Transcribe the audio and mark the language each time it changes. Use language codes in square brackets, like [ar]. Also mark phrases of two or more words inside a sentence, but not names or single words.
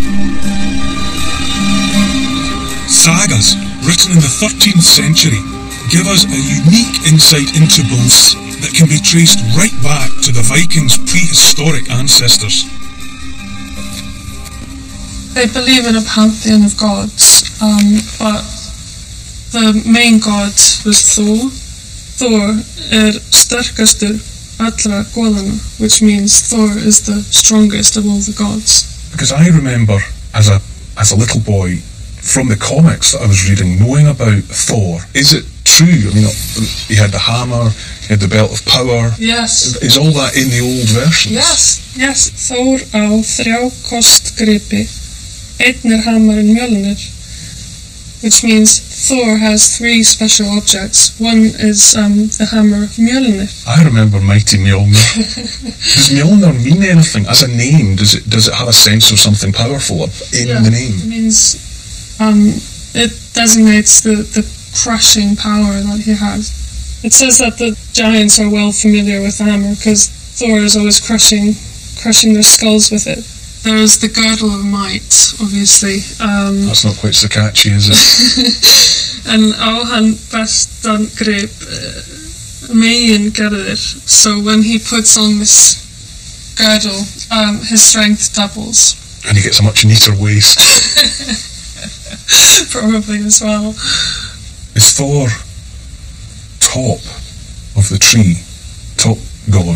[en] Sagas, written in the 13th century, give us a unique insight into beliefs that can be traced right back to the Vikings' prehistoric ancestors. They believe in a pantheon of gods, but the main god was Thor. [is] Thor sterkastur allra goðanna, [en] which means Thor is the strongest of all the gods. Because I remember, as a little boy, from the comics that I was reading, knowing about Thor. Is it true? I mean, he had the hammer, he had the belt of power. Yes. Is all that in the old versions? Yes. [is] Thor á 3 kostgripi, einn hamarinn Mjolnir, [en] which means Thor has 3 special objects. One is the hammer of Mjolnir. I remember Mighty Mjolnir. Does Mjolnir mean anything as a name? Does it have a sense of something powerful in the name? It means it designates the crushing power that he has. It says that the giants are well familiar with the hammer because Thor is always crushing their skulls with it. There is the girdle of might, obviously. That's not quite so catchy, is it? [is] And á hann bestan grip megin gerðir. [en] So when he puts on this girdle, his strength doubles. And he gets a much neater waist. Probably as well. Is Thor top of the tree, top god?